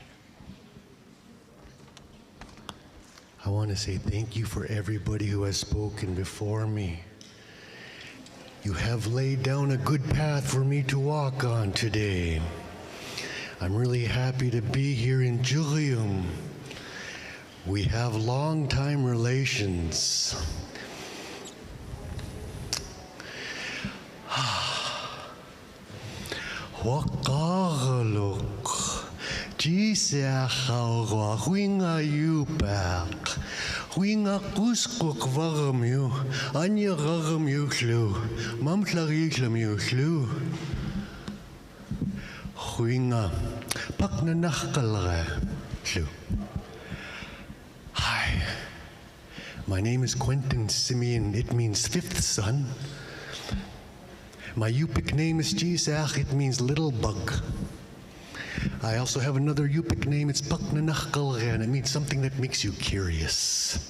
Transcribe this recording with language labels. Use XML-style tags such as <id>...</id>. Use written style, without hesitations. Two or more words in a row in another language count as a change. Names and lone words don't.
<en>I want to say thank you for everybody who has spoken before me. You have laid down a good path for me to walk on today. I'm really happy to be here in Julium. We have long-time relations.</en> <esu>Wakagaluk, Gisachauwa, Winga Yupak, Winga Kuskuk Vagamu, Anya Ragamu Slu, Mamtlariklam Slu, Winga, Pakna Nachkalre Slu.</esu> <en>Hi, my name is Quentin Simeon. It means fifth son. My Yupik name is Gisach, it means little bug. I also have another Yupik name, it's Paknanachkalre, and it means something that makes you curious.</en>